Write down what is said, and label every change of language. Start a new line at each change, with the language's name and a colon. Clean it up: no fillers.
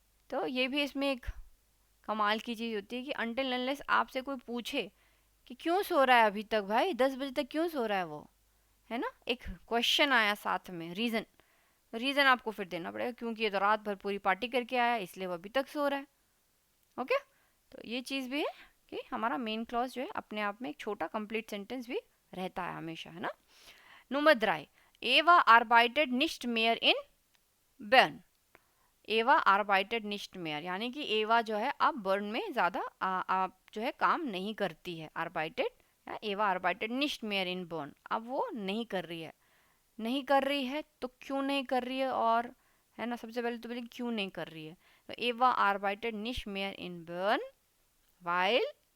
Hindi: तो ये भी इसमें एक कमाल की चीज़ होती है कि अनटिल अनलेस आपसे कोई पूछे कि क्यों सो रहा है अभी तक, भाई 10 बजे तक क्यों सो रहा है वो, है ना, एक क्वेश्चन आया साथ में, रीज़न, रीज़न आपको फिर देना पड़ेगा, क्योंकि ये तो रात भर पूरी पार्टी करके आया इसलिए वो अभी तक सो रहा है, ओके। तो ये चीज़ भी है कि हमारा मेन क्लॉज जो है अपने आप में एक छोटा कंप्लीट सेंटेंस भी रहता है हमेशा, है ना।
German: Nummer 3. Eva arbeitet nicht mehr in Bern.
Hindi: एवा
German: arbeitet nicht mehr,
Hindi: यानी कि एवा जो है अब बर्न में ज़्यादा जो है काम नहीं करती है, arbeitet, एवा arbeitet nicht mehr in Bern, अब वो नहीं कर रही है, नहीं कर रही है तो क्यों नहीं कर रही है, और है ना, सबसे पहले तो बोले क्यों नहीं कर रही है, तो एवा
German: arbeitet nicht mehr in Bern weil